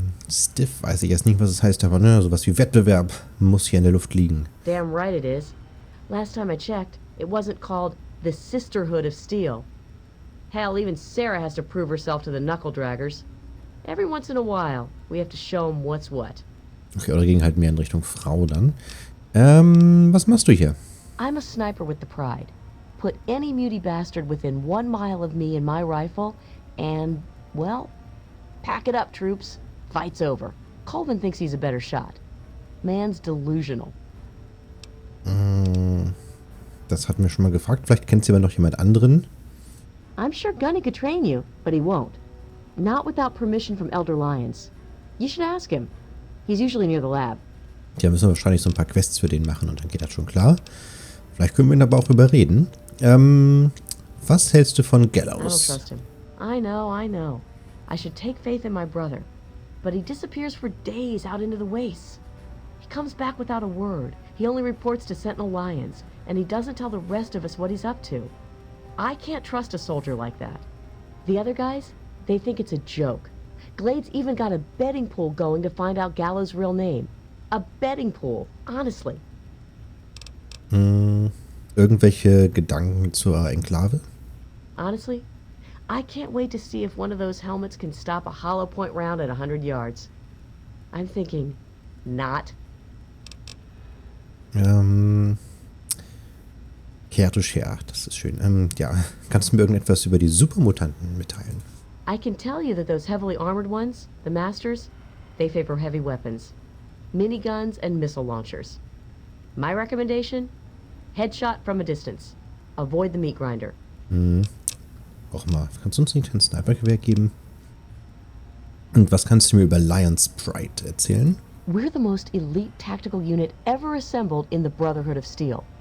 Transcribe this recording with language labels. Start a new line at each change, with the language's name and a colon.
German: Stiff weiß ich jetzt nicht, was es heißt, aber ne, sowas wie Wettbewerb muss hier in der Luft liegen.
English: Damn right it is. Last time I checked, it wasn't called the Sisterhood of Steel. Hell, even Sarah has to prove herself to the knuckle draggers. Every once in a while, we have to show them what's what.
German: Okay, oder ging halt mehr in Richtung Frau dann. Was machst du hier?
English: I'm a sniper with the pride. Put any muty bastard within 1 mile of me and my rifle, and, well, pack it up, troops. Fight's over. Colvin thinks he's a better shot. Man's delusional.
German: Das hatten wir schon mal gefragt. Vielleicht kennt sie aber noch jemand anderen.
English: I'm sure Gunny could train you, but he won't. Not without permission from Elder Lyons. You should ask him. He's usually near the lab.
German: Ja, müssen wir wahrscheinlich so ein paar Quests für den machen und dann geht das schon klar. Vielleicht können wir ihn aber auch überreden. Was hältst du von
English: I don't
German: Gallows?
English: trust him. I know. I should take faith in my brother. But he disappears for days out into the wastes. He comes back without a word. He only reports to Sentinel Lyons, and he doesn't tell the rest of us what he's up to. I can't trust a soldier like that. The other guys, they think it's a joke. Glade's even got a betting pool going to find out Gallows' real name. A betting pool, honestly.
German: Irgendwelche Gedanken zur Enklave?
English: Honestly, I can't wait to see if one of those helmets can stop a hollow point round at 100 yards. I'm thinking, not.
German: Charakter, das ist schön. Ja, kannst du mir irgendetwas über die Supermutanten mitteilen?
English: I can tell you that those heavily armored ones, the Masters, they favor heavy weapons. Miniguns and missile launchers. My recommendation? Headshot from a distance. Avoid the meat grinder.
German: Auch mal. Kannst du uns nicht ein Snipergewehr geben? Und was kannst du mir über Lions Pride erzählen?
English: We're the most elite tactical unit ever assembled in the Brotherhood of Steel.